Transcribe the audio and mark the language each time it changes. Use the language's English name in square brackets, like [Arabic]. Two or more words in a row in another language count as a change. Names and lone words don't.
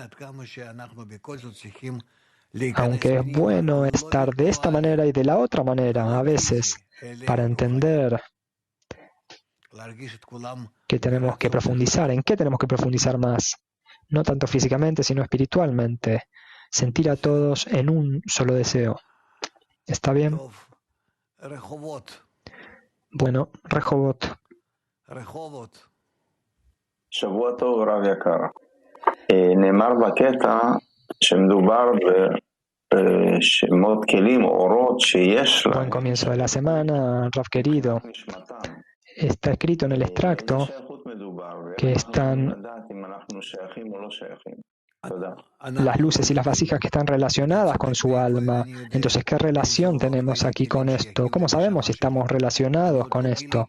[Spanish] Aunque es bueno estar de esta manera y de la otra manera a veces para entender que tenemos que profundizar, en qué tenemos que profundizar más, no tanto físicamente sino espiritualmente, sentir a todos en un solo deseo. ¿Está bien? Bueno, Rehovot. [Hebrew] שבוע טוב, רב יקר. נאמר בקטע שמדובר בשמות כלים או אורות שיש לה. [Spanish] Buen comienzo de la semana, Rav querido. Está escrito en el extracto que están las luces y las vasijas que están relacionadas con su alma. Entonces, ¿qué relación tenemos aquí con esto? ¿Cómo sabemos si estamos relacionados con esto?